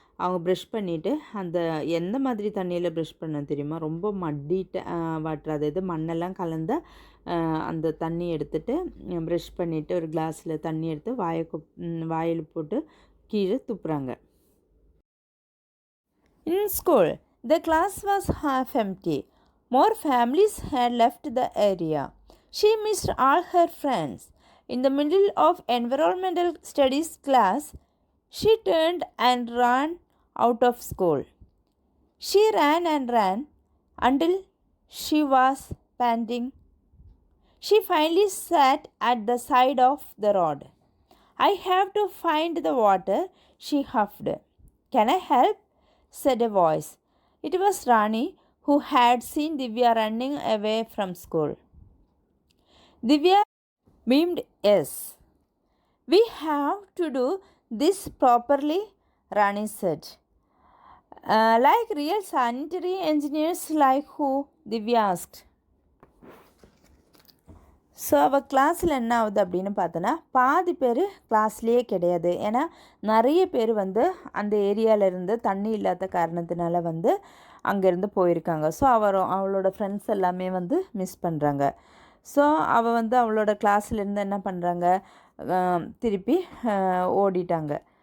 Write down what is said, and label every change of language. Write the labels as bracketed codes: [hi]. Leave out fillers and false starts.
[ta] அவங்க ப்ரஷ் பண்ணிவிட்டு அந்த எந்த மாதிரி தண்ணியில் ப்ரஷ் பண்ண தெரியுமா, ரொம்ப மட்டி வாட்டர், அதாவது மண்ணெல்லாம் கலந்த அந்த தண்ணி எடுத்துகிட்டு ப்ரஷ் பண்ணிவிட்டு ஒரு கிளாஸில் தண்ணி எடுத்து வாயில் போட்டு கீழே துப்புறாங்க. [en] In school, the class was half empty. More families had left the area. She missed all her friends. In the middle of environmental studies class, she turned and ran out of school. She ran and ran until she was panting. She finally sat at the side of the road. I have to find the water, she huffed. Can I help? Said a voice. It was Rani, who had seen Divya running away from school. Divya beamed yes. We have to do this properly, Rani said. Like real sanitary engineers, like who? Divya asked. [ta] So அவள் கிளாஸில் என்ன ஆகுது அப்படின்னு பார்த்தோன்னா, பாதி பேர் கிளாஸ்லேயே கிடையாது. ஏன்னா நிறைய பேர் வந்து அந்த ஏரியாவிலேருந்து தண்ணி இல்லாத காரணத்தினால வந்து அங்கேருந்து போயிருக்காங்க. ஸோ அவளோட ஃப்ரெண்ட்ஸ் எல்லாமே வந்து மிஸ் பண்ணுறாங்க. ஸோ அவள் வந்து அவளோட கிளாஸ்லேருந்து என்ன பண்ணுறாங்க, திருப்பி ஓடிட்டாங்க.